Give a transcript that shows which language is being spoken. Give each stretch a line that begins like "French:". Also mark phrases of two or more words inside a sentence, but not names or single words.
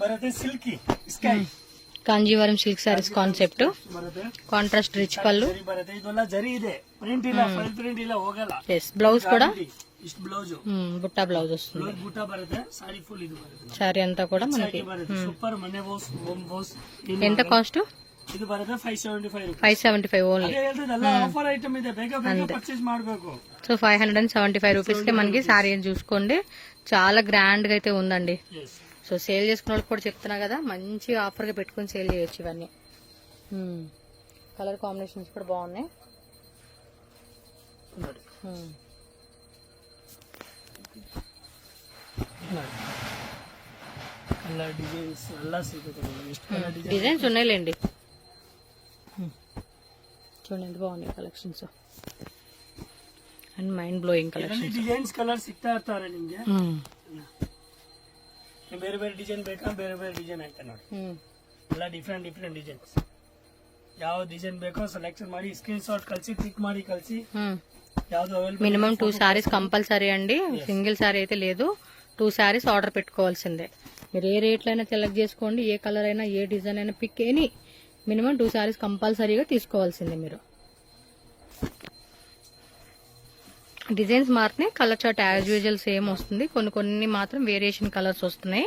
English: Kanjeevaram silk sarees concept, contrast rich పళ్ళు.
Telugu: బ్లౌజ్ కూడా బుట్టా బ్లౌజ్ వస్తుంది. శారీ అంతా కూడా మనకి ఎంత కాస్ట్?
Kannada: ಇದು ಬರುತ್ತೆ
English: 575 ఓన్లీ.
Telugu: సో 575 రూపీస్ కి మనకి శారీ చూసుకోండి, చాలా గ్రాండ్ గా అయితే ఉందండి. సో సేల్ చేసుకున్న వాళ్ళకి కూడా చెప్తున్నా కదా, మంచి ఆఫర్ గా పెట్టుకుని సేల్ చేయొచ్చు ఇవన్నీ.
English: colour combinations
Telugu: కూడా బాగున్నాయి. డిజైన్స్ ఉన్నాయిలేండి, చూడండి ఎంత బాగున్నాయి
English: collections and mind blowing collections. designs colour
Kannada: ಸಿಗ್ತಾ ಇರ್ತಾರೆ ನಿಮ್ಗೆ. ಬೇರೆ ಬೇರೆ ಡಿಸೈನ್ ಬೇಕಾ, ಬೇರೆ ಬೇರೆ ಡಿಸೈನ್ ಐತೆ ನೋಡಿ, ಎಲ್ಲ
English: different different designs.
Kannada: ಯಾವ ಡಿಸೈನ್ ಬೇಕೋ ಸೆಲೆಕ್ಷನ್ ಮಾಡಿ
English: screen shot
Kannada: ಕಳಿಸಿ, ಕ್ಲಿಕ್ ಮಾಡಿ ಕಳಿಸಿ. ಯಾವ್ದು ಅವೈಲಬಲ್.
English: minimum 2 sarees compulsory
Telugu: అండి,
English: single saree
Telugu: అయితే లేదు.
English: 2 sarees order
Telugu: పెట్టుకోవాల్సిందే. మీరు ఏ రేట్లో అయినా సెలెక్ట్ చేసుకోండి, ఏ కలర్ అయినా, ఏ డిజైన్ అయినా
English: pick any, minimum 2 sarees
Telugu: కంపల్సరీగా తీసుకోవాల్సిందే మీరు. డిజైన్స్ మాత్రమే,
English: colour chart as usual same
Telugu: వస్తుంది, కొన్ని మాత్రం
English: variation colours
Telugu: వస్తున్నాయి.